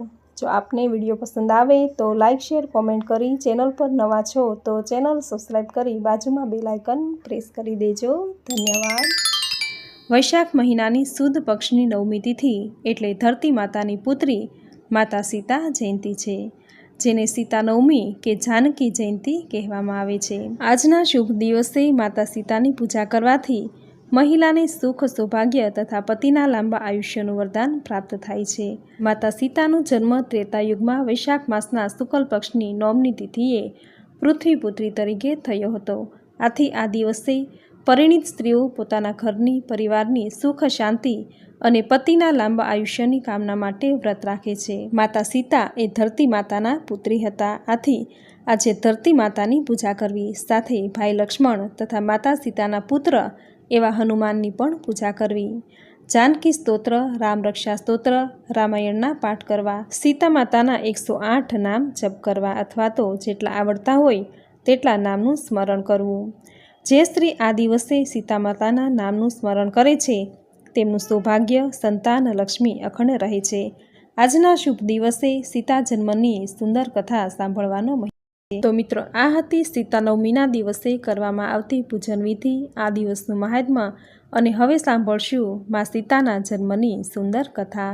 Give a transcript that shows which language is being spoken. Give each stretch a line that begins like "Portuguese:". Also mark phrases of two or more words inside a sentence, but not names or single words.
Gujarati: જો આપને વિડિયો પસંદ આવે તો
English: like share comment
Gujarati: કરી, ચેનલ પર નવા છો તો ચેનલ સબ્સ્ક્રાઇબ કરી બાજુમાં
English: bell icon press
Gujarati: કરી દેજો। धन्यवाद। વૈશાખ મહીનાની સુદ પક્ષની નવમી તિથિ એટલે ધરતી માતાની પુત્રી માતા સીતા જયંતી હૈ, જેને સીતા નવમી કે જાનકી જયંતી કહેવામાં આવે છે। આજના શુભ દિવસે માતા સીતાની પૂજા કરવાથી મહિલાને સુખ સૌભાગ્ય તથા પતિના લાંબા આયુષ્યનું વરદાન પ્રાપ્ત થાય છે। માતા સીતાનો જન્મ ત્રેતાયુગમાં વૈશાખ માસના શુક્લ પક્ષની નવમી તિથિએ પૃથ્વીપુત્રી તરીકે થયો હતો। આથી આ દિવસે પરિણિત સ્ત્રીઓ પોતાના ઘરની પરિવારની સુખ શાંતિ અને પતિના લાંબા આયુષ્યની કામના માટે વ્રત રાખે છે। માતા સીતા એ ધરતી માતાના પુત્રી હતા। આથી આજે ધરતી માતાની પૂજા કરવી, સાથે ભાઈ લક્ષ્મણ તથા માતા સીતાના પુત્ર એવા હનુમાનની પણ પૂજા કરવી। જાનકી સ્તોત્ર, રામ રક્ષા સ્તોત્ર, રામાયણના પાઠ કરવા, સીતા માતાના 108 નામ જપ કરવા અથવા તો જેટલા આવડતા હોય તેટલા નામનું સ્મરણ કરવું। જે સ્ત્રી આ દિવસે સીતા માતાના નામનું સ્મરણ કરે છે તેમનું સૌભાગ્ય, સંતાન, લક્ષ્મી અખંડ રહે છે। આજના શુભ દિવસે સીતા જન્મની સુંદર કથા સાંભળવાનો મહિમા છે। તો મિત્રો, આ હતી સીતા નવમીના દિવસે કરવામાં આવતી પૂજન વિધિ, આ દિવસનું મહાત્મ્ય। અને હવે સાંભળશું મા સીતાના જન્મની સુંદર કથા।